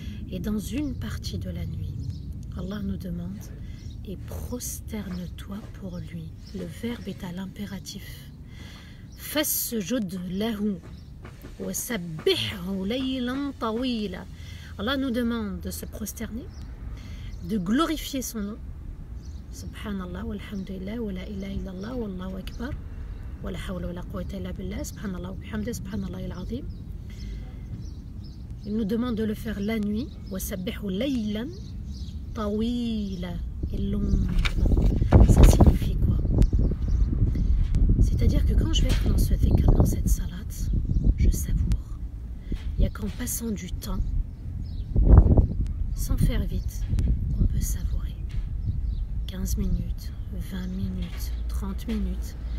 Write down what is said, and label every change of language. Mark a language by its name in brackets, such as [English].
[French] Et dans une partie de la nuit, Allah nous demande et prosterne-toi pour lui. Le verbe est à l'impératif. [Arabic] Fasjud lahu wa sabbihhu laylan tawila. [French] Allah nous demande de se prosterner, de glorifier son nom. [Arabic] Subhanallah, walhamdulillah, wa la ilaha illallah, wallahu akbar. ولا حول ولا قوة إلا بالله سبحان الله وبحمده سبحان الله العظيم. [French] Il nous demande de le faire la nuit. [Arabic] وسبحوا ليلا طويلا, [French] et longuement. Ça signifie quoi? C'est-à-dire que quand je vais être dans ce dhikr, dans cette salate, je savoure. Il n'y a qu'en passant du temps, sans faire vite, qu'on peut savourer. 15 minutes, 20 minutes, 30 minutes.